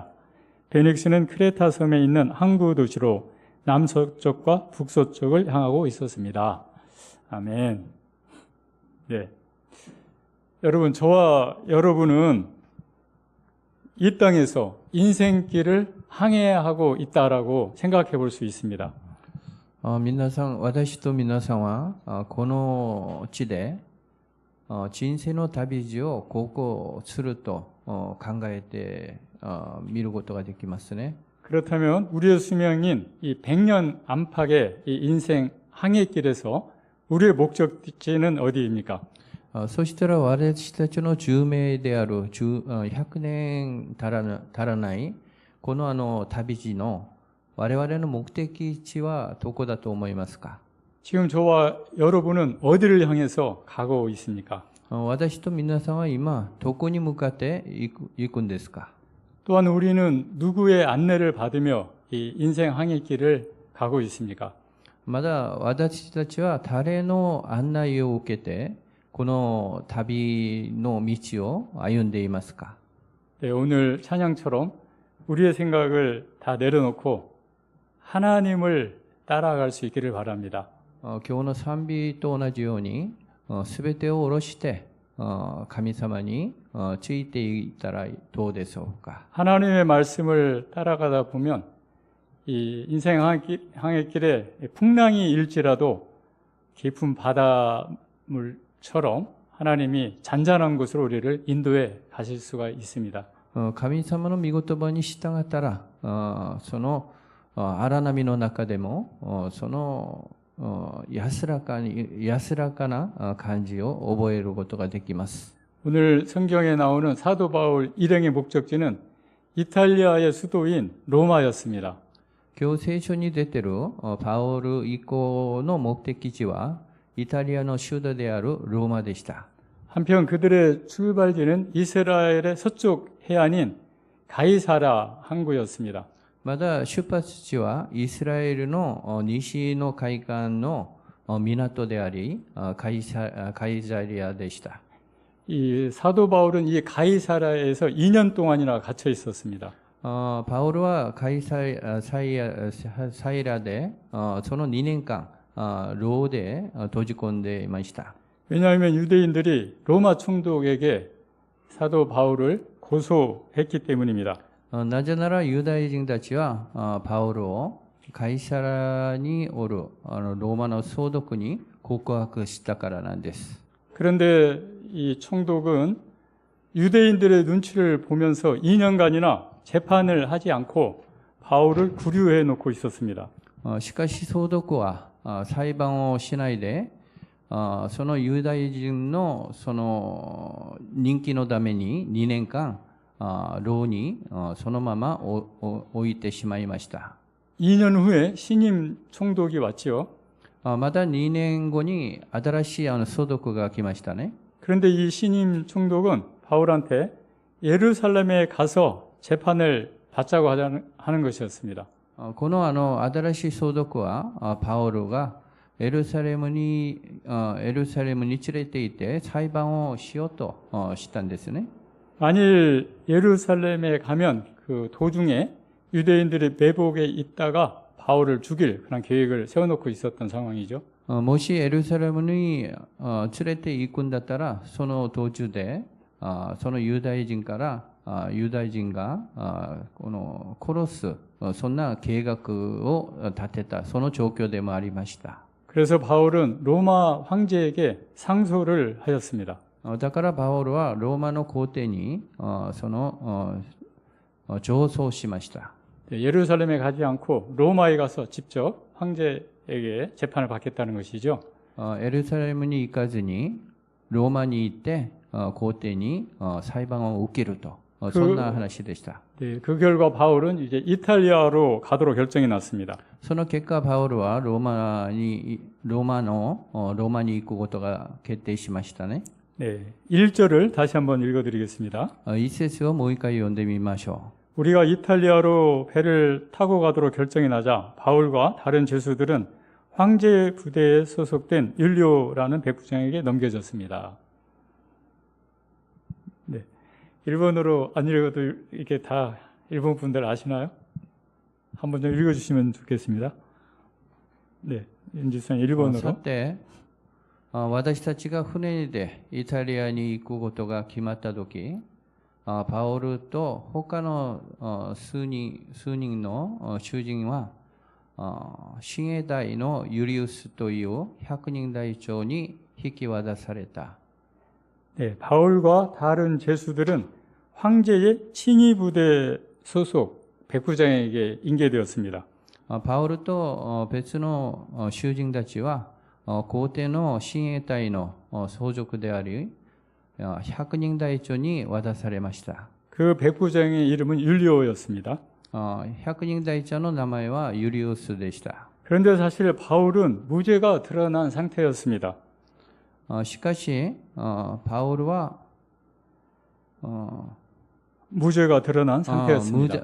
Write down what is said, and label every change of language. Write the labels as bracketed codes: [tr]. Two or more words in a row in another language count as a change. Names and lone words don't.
[ko] 베넥스는 크레타 섬에 있는 항구 도시로 남서쪽과 북서쪽을 향하고 있었습니다. 아멘. 네. 여러분, 저와 여러분은 이 땅에서 인생길을 항해하고 있다라고 생각해 볼 수 있습니다. [ja] 皆さん、私と皆さんはこの地で人生の旅路を航行すると考えて見ることができますね。 [ko] 그렇다면 우리의 수명인 이 100년 안팎의 이 인생 항해길에서 우리의 목적지는 어디입니까? [ja] そしたら私たちの寿命である100年足らないこの旅路の我々の目的地はどこだと思いますか? [ko] 지금 저와 여러분은 어디를 향해서 가고 있습니까? [ja] 私と皆さんは今どこに向かって行くんですか? [ko] 또한 우리는 누구의 안내를 받으며 이 인생 항해길을 가고 있습니까? [ja] まだ私たちは誰の案内を受けてこの旅の道を歩んでいますか? [ko] 네, 오늘 찬양처럼 우리의 생각을 다 내려놓고 하나님을 따라갈 수 있기를 바랍니다. [ja] 今日の賛美と同じようにすべてを下ろして神様についていったらどうでしょうか? [ko] 하나님의 말씀을 따라가다 보면 이 인생 항해길에 풍랑이 일지라도 깊은 바닷물처럼 하나님이 잔잔한 곳으로 우리를 인도해 가실 수가 있습니다. [ja] 神様の御言葉に従ったらその荒波の中でもその安らかな感じを覚えることができます。 [ko] 오늘 성경에 나오는 사도 바울 일행의 목적지는 이탈리아의 수도인 로마였습니다. [ja] 今日聖書に出てるパウル以降の目的地はイタリアの首都であるローマでした。 [ko] 한편 그들의 출발지는 이스라엘의 서쪽 해안인 가이사라 항구였습니다. [ja] まだ出発地はイスラエルの西の海岸の港でありカイザリアでした。 [ko] 이 사도 바울은 이 가이사라에서 2년 동안이나 갇혀 있었습니다. [ja] パウルはカイサイラでその2年間牢で閉じ込んでいました。 [ko] 왜냐하면 유대인들이 로마 총독에게 사도 바울을 고소했기 때문입니다. [ja] なぜならユダヤ人たちはパウルをカイサラにおるローマの総督に告白したからなんです。 [ko] 그런데 이 총독은 유대인들의 눈치를 보면서 2년간이나 재판을 하지 않고 바울을 구류해 놓고 있었습니다. [ja] しかし総督は裁判をしないでそのユダヤ人のその人気のために2年間牢にそのまま置いてしまいました。 [ko] 2년 후에 신임 총독이 왔지요. [ja] また2年後に新しい総督が来ましたね。 [ko] 그런데 이 신임 총독은 바울한테 예루살렘에 가서 재판을 받자고 하는 것이었습니다. [ja] この新しい総督はパウルがエルサレムに連れて行って裁判をしようとしたんですね。 [ko] 만일 예루살렘에 가면 그 도중에 유대인들이 매복에 있다가 바울을 죽일 그런 계획을 세워놓고 있었던 상황이죠. [ja] もしエルサレムに連れて行くんだったらその途中でそのユダヤ人がこの殺すそんな計画を立てたその状況でもありました。 [ko] 그래서 바울은 로마 황제에게 상소를 하였습니다. [ja] だからパウルはローマの皇帝にその上奏しました。 [ko] 예루살렘에 가지 않고 로마에 가서 직접 황제에게 재판을 받겠다는 것이죠. [ja] エルサレムに行かずにローマに行って皇帝に裁判を受けるとそんな話でした。 [ko] 그 결과 바울은 이제 이탈리아로 가도록 결정이 났습니다. [ja] その結果パウルはローマに行くことが決定しましたね。 [ko] 네, 1절을 다시 한번 읽어드리겠습니다. [ja] 一節をもう一回読んでみましょう。 [ko] 우리가 이탈리아로 배를 타고 가도록 결정이 나자 바울과 다른 죄수들은 황제 부대에 소속된 율리오라는 백부장에게 넘겨졌습니다. 네, 일본어로 안 읽어도 이게 다 일본 분들 아시나요? 한번 좀 읽어주시면 좋겠습니다. 네, 윤지선 일본어로. [ja] さて私たちが船でイタリアに行くことが決まったとき、パウルと他の数人の囚人は親衛隊のユリウスという百人隊長に引き渡された。 [ko] 네, 바울과 다른 죄수들은 황제의 친위 부대 소속 백부장에게 인계되었습니다. [ja] パウルと別の囚人たちは皇帝の親衛隊の相続であり百人隊長に渡されました。 [ko] 그 백부장의 이름은 율리오였습니다. [ja] 百人隊長の名前はユリウスでした。 [ko] 그런데 사실 바울은 무죄가 드러난 상태였습니다. [ja] しかしパウルは [ko] 무죄가 드러난 상태였습니다.